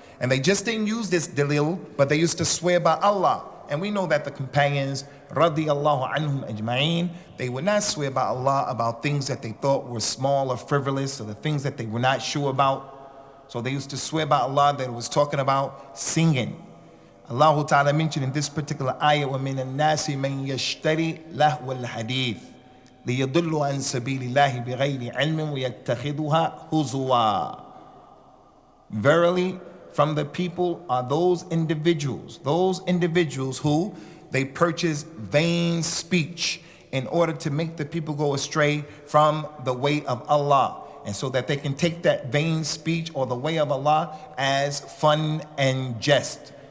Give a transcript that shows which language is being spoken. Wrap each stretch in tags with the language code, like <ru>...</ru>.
<en>And they just didn't use this dalil, but they used to swear by Allah. And we know that the companions, radiyallahu anhum ajma'een, they would not swear by Allah about things that they thought were small or frivolous or the things that they were not sure about. So they used to swear by Allah that it was talking about singing. Allah Ta'ala mentioned in this particular ayah,</en> <ar>وَمِنَ النَّاسِ مَنْ يَشْتَرِي لَهْوَ الْحَدِيثِ لِيَضُلُّ عَنْ سَبِيلِ اللَّهِ بِغَيْرِ عِلْمٍ وَيَتَّخِذُهَا هُزُوًا.</ar> <en>Verily, from the people are those individuals who they purchase vain speech in order to make the people go astray from the way of Allah, and so that they can take that vain speech or the way of Allah as fun and jest.</en>